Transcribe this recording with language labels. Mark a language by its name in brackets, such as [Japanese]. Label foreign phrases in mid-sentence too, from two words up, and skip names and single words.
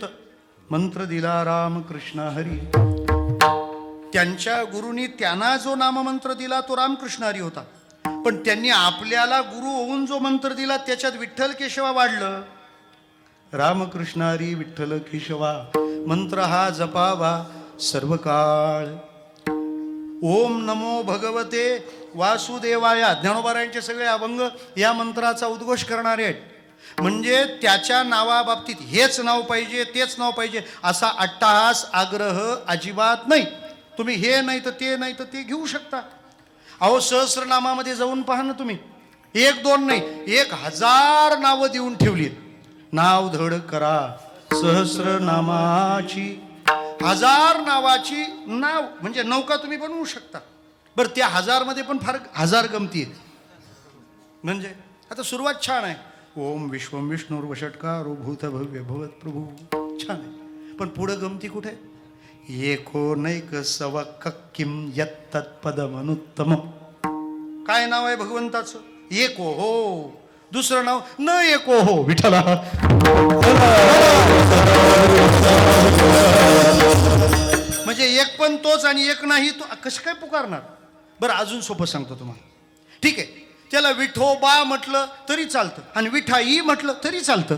[Marathi] मंत्र दिला राम कृष्ण हरी. त्यांच्या गुरुनी त्यांना जो नाममंत्र दिला तो रामकृष्ण हरी होता. पण त्यांनी आपल्याला गुरु होऊन जो मंत्र दिला त्याच्यात विठ्ठल केशवा वाढलं. रामकृष्ण हरी विठ्ठल केशवा मंत्र हा जपावा सर्व काळ. [Sanskrit] ओम नमो भगवते वासुदेवाय. [Marathi] ज्ञानोबारायांचे सगळे अभंग या मंत्राचा उद्घोष करणारे आहेत. म्हणजे त्याच्या नावाबाबतीत हेच नाव पाहिजे, तेच नाव पाहिजे असा अट्टहास आग्रह अजिबात नाही. तुम्ही हे नाही तर ते नाही तर ते घेऊ शकता. अहो सहस्रनामामध्ये जाऊन पहा ना तुम्ही, एक दोन नाही 1000 नावं देऊन ठेवली. नाव धड करा सहस्रनामाची, 1000 नावाची नाव म्हणजे नौका तुम्ही बनवू शकता. बरं त्या 1000 मध्ये पण फार 1000 गमती आहेत. म्हणजे आता सुरुवात छान आहे, [Sanskrit] ओम विश्वम विष्णुर्वषटकारो भूत भव्य भवत प्रभू, [Marathi] छान आहे. पण पुढं गमती कुठे? [Sanskrit] एको नैक सवक किम यत्तत्पदमनुत्तम. [Marathi] काय नाव आहे भगवंताचं? एको हो. दुसरं नाव न एको हो. विठ्ठला म्हणजे एक पण तोच आणि एक नाही तो कसं काय पुकारणार? बरं अजून सोपं सांगतो तुम्हाला. ठीक आहे, त्याला विठोबा म्हटलं तरी चालतं आणि विठाई म्हटलं तरी चालतं.